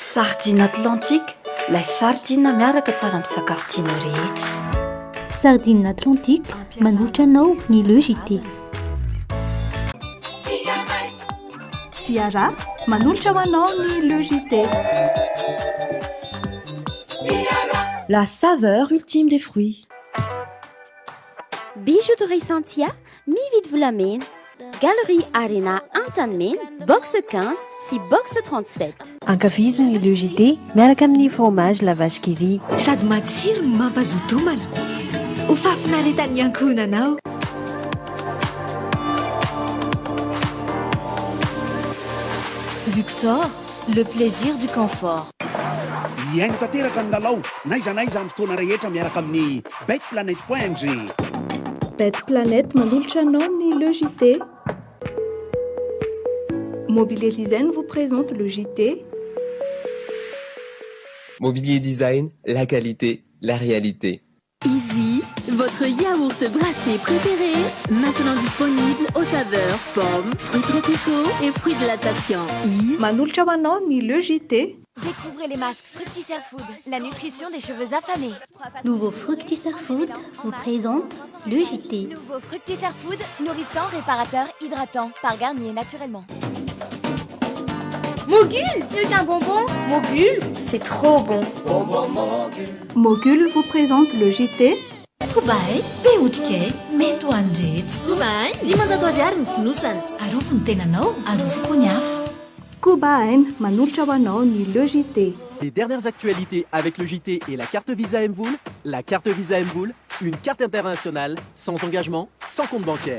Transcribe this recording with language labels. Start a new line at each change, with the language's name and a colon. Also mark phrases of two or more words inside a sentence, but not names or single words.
Malagasy: Sardine Atlantique, ilay sardine miaraka tsara amin'ny sakafo tianao rehetra. Sardine Atlantique, manolotra anao ny logité. Tiara, manolotra ho anao ny logité.
French: La saveur ultime des fruits.
Malagasy: Bijouterie Santia, mividy volamena. Galerie Arena Antanmen, box 15 si box 37. Ankafiziny logité miaraka amin'ny fromage la vache qui rit. Sady matsiro no mampazoto homana. Ho fafinaretan'ny ankohonanao.
French: Luxor, le plaisir du confort.
Malagasy: Iaino tanteraka ny lalao naiza amin'ny fotoana rehetra miaraka amin'ny betplanet.ng. Bet Planète manolotra anao ny logité.
French: Mobilier Design vous présente le JT. Mobilier Design, la qualité, la réalité. Easy, votre yaourt brassé préféré, maintenant disponible aux saveurs pommes, fruits tropicaux et fruits de la passion.
Malagasy: Manolotra ho anao ny le JT.
French: Découvrez les masques Fructisser Food, la nutrition des cheveux affamés. Nouveau Fructisser Food vous présente le JT. Nouveau Fructisser Food, nourrissant, réparateur, hydratant, par Garnier naturellement. Mogul, c'est un bonbon. Mogul, c'est trop bon. Mogul vous présente le JT.
Malagasy: Kobae, peotrike, mety ho andrety. Kobae, dimanjato ariary ny fonosana. Arofo ny tenanao, arofo koa ny hafa. Kobaen manolotra ho anao ny le JT.
French: Les dernières actualités avec le JT et la carte Visa Mvoul. La carte Visa Mvoul, une carte internationale, sans engagement, sans compte bancaire.